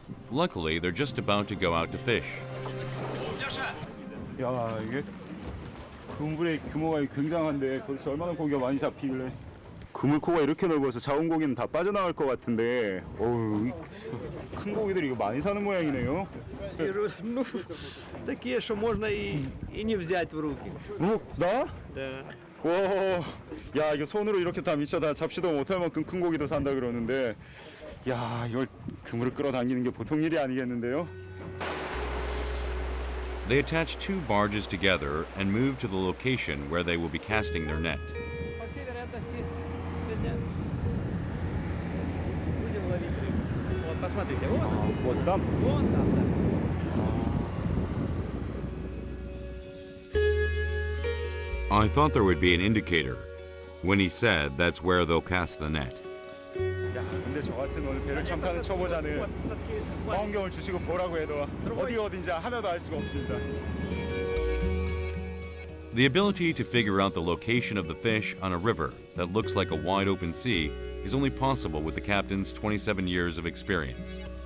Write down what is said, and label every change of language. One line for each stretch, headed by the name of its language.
English: Luckily, they're just about to go out to fish.
Korean: 야 이게 그물의 규모가 굉장한데 도대체 얼마나 고기가 많이 잡히길래 그물코가 이렇게 넓어서 작은 고기는 다 빠져나갈 것 같은데 어우 큰 고기들이 이거 많이 사는 모양이네요.
Russian: Ну, такие, что можно и не взять в руки.
Korean: 나?
Russian: Да.
Korean: 와, 야 이거 손으로 이렇게 다 미쳐 다 잡지도 못할 만큼 큰 고기도 산다 그러는데 야 이걸 그물을 끌어당기는 게 보통 일이 아니겠는데요?
English: They attach two barges together and move to the location where they will be casting their net.
Russian: По всей вероятности, сегодня будем ловить рыбу. Вот, посмотрите, Вот там? вон там, да.
English: I thought there would be an indicator when he said that's where they'll cast the net.
Korean: 야 근데 저 같은 오늘 배를 참 타는 초보자는 망원경을 주시고 보라고 해도 어딘지 하나도 알 수가 없습니다.
English: The ability to figure out the location of the fish on a river that looks like a wide open sea is only possible with the captain's 27 years of experience.